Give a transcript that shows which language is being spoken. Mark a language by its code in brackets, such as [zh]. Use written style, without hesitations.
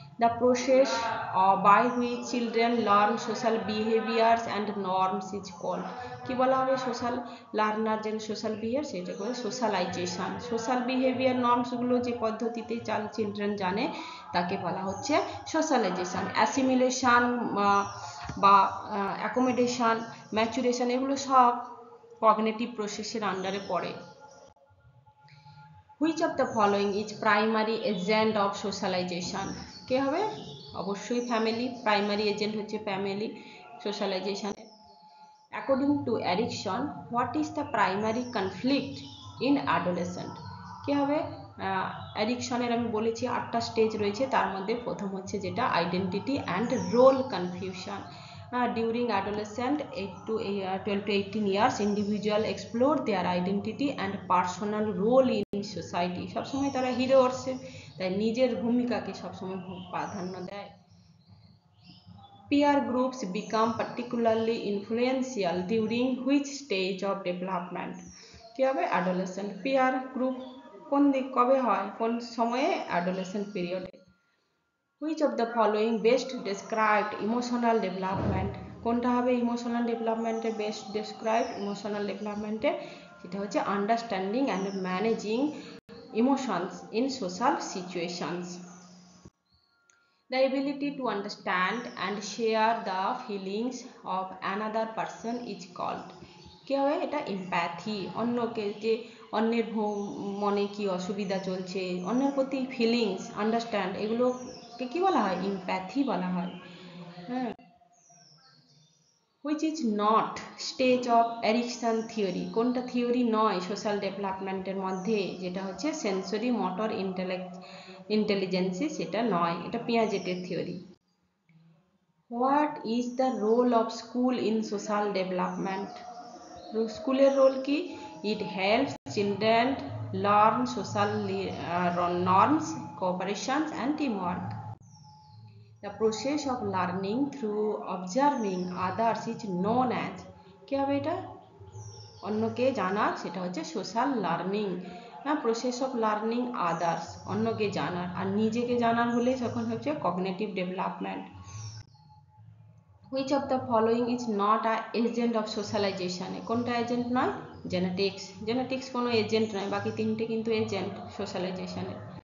[en] The process by which children learn social behaviors and norms is called, [bn] কি বলা হবে, [en] social learner [bn] যেন social behaviour, সেটা করে সোশ্যালাইজেশন। সোশ্যাল বিহেভিয়ার নর্মসগুলো যে পদ্ধতিতে চিলড্রেন জানে তাকে বলা হচ্ছে সোশ্যালাইজেশন। অ্যাসিমিলেশন বা অ্যাকোমোডেশন, ম্যাচুরেশন, এগুলো সব কগনিটিভ প্রসেসের আন্ডারে পড়ে। [en] which of the following is primary agent of socialisation, [bn] কে হবে, অবশ্যই ফ্যামিলি, প্রাইমারি এজেন্ট হচ্ছে family সোশ্যালাইজেশনের। [en] according to Erikson, what is the primary conflict in adolescent, [bn] কে হবে, এরিকসনের আমি বলেছি 8টা স্টেজ রয়েছে, তার মধ্যে প্রথম হচ্ছে যেটা identity and roll confusion. [en] During adolescent 12 to 18 years, individual explore their identity and personal role in society. [bn] সবসময় তারা হিরো আসছে, তাই নিজের ভূমিকাকে সবসময় প্রাধান্য দেয়। [en] Peer groups become particularly influential during which stage of development, [bn] কি হবে, [en] adolescent। [bn] peer group কবে হয়, কোন সময়ে, adolescent পিরিয়ডে। [en] Which of the following best described emotional development, [bn] কোনটা হবে ইমোশনাল ডেভেলপমেন্টের বেস্ট ডেসক্রাইবড, ইমোশনাল ডেভেলপমেন্টে সেটা হচ্ছে [en] Understanding and managing emotions in social situations. The ability to understand and share the feelings of another person is called, [bn] কি হবে, এটা empathy, অন্যকে যে অন্যের মনে কি অসুবিধা চলছে, অন্যের প্রতি ফিলিংস আন্ডারস্ট্যান্ড, এগুলোকে কি বলা হয়, ইমপ্যাথি বলা হয়। হ্যাঁ, [en] which is not stage of Erikson theory, [bn] কোনটা থিওরি নয় সোশ্যাল ডেভেলপমেন্টের মধ্যে, যেটা হচ্ছে সেন্সরি মোটর ইন্টেলিজেন্সি, সেটা নয়, এটা পিয়াজেটের theory. [en] what is the role of school in social development, [bn] স্কুলের রোল কি, [en] It helps children learn social norms, cooperation and teamwork. The process of learning through observing others is known as, [bn] কি হবে এটা, অন্যকে জানার, সেটা হচ্ছে social learning. Process of learning others, অন্যকে জানার, আর নিজেকে জানার হলে তখন হচ্ছে cognitive development. [en] which of the following is not a agent of socialisation, [bn] কোনটা এজেন্ট নয়, জেনেটিক্স, জেনেটিক্স কোনো এজেন্ট নয়, বাকি তিনটে কিন্তু এজেন্ট সোশ্যালাইজেশনের।